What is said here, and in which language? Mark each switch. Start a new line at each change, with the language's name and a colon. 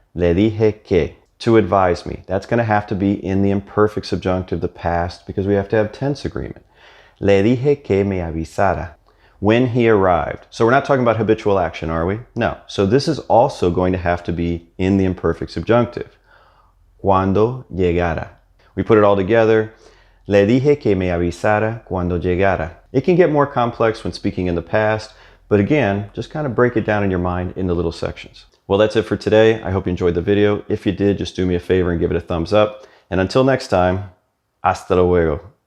Spanish: Le dije que.
English: To advise me. That's going to have to be in the imperfect subjunctive, the past, because we have to have tense agreement.
Spanish: Le dije que me avisara.
English: When he arrived. So we're not talking about habitual action, are we? No. So this is also going to have to be in the imperfect subjunctive.
Spanish: Cuando llegara.
English: We put it all together.
Spanish: Le dije que me avisara cuando llegara.
English: It can get more complex when speaking in the past, but again, just kind of break it down in your mind into little sections. Well, that's it for today. I hope you enjoyed the video. If you did, just do me a favor and give it a thumbs up. And until next time,
Spanish: hasta luego.